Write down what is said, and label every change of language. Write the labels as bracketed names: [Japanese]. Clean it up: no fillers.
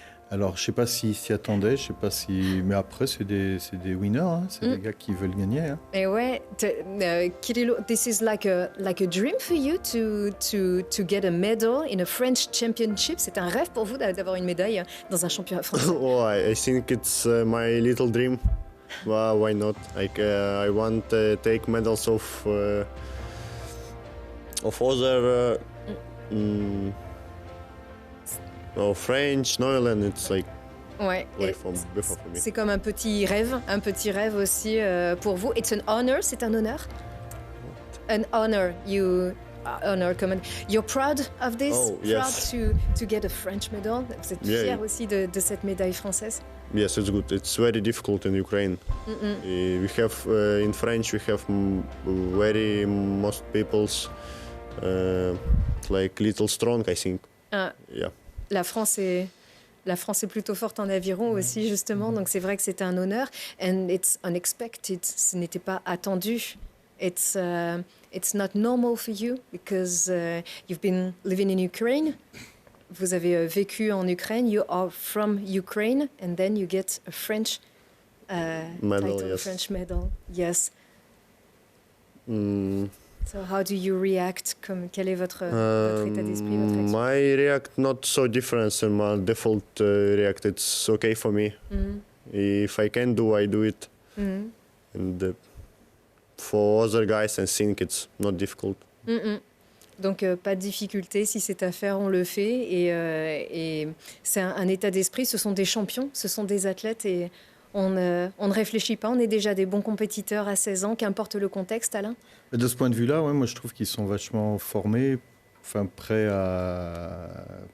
[French] Alors, je ne sais pas s'ils s'y attendaient, mais après, c'est des winners, hein. C'est des gars qui veulent gagner. Hein. Et ouais, [English] Kirilo, this is like a dream for you to get a medal in a French championship. [French] C'est un rêve pour vous d'avoir une médaille dans un championnat français. [English] Oh, I think it's my little dream. Well, why not? I want to take medals of Of other, French, Netherlands, it's [French] Ouais. Et [English] before for me. [French] c'est comme un petit rêve aussi pour vous. [English] It's an honor, [French] c'est un honneur. [English] An honor, comment. You're proud of this? Oh, Proud yes. to get a French medal. [French] Vous êtes [English] Yeah. [French] fier aussi de cette médaille française. [English] Yes, it's good. It's very difficult in Ukraine. We have in French we have very most people's like little strong, I think. Ah, Yeah. [French] la France est plutôt forte en aviron aussi, justement. Donc, c'est vrai que c'est un honneur. [English] And it's unexpected. [French] Ce n'était pas attendu. [English] It's not normal for you because you've been living in Ukraine. [French] Vous avez vécu en Ukraine. [English] You are from Ukraine. And then you get a French Medal, title, yes. French medal. Yes. Mm, So how do you react? [French] Quel est votre état d'esprit, votre réaction? [English] my react not so different than my default react. It's okay for me. If I can do, I do it. And for other guys, I think it's not difficult. [French] Donc, pas de difficulté. Si c'est à faire, on le fait. Et c'est un état d'esprit. Ce sont des champions, ce sont des athlètes. Et on ne réfléchit pas. On est déjà des bons compétiteurs à 16 ans, qu'importe le contexte, Alain. De ce point de vue-là, ouais, moi je trouve qu'ils sont vachement formés, enfin prêts à.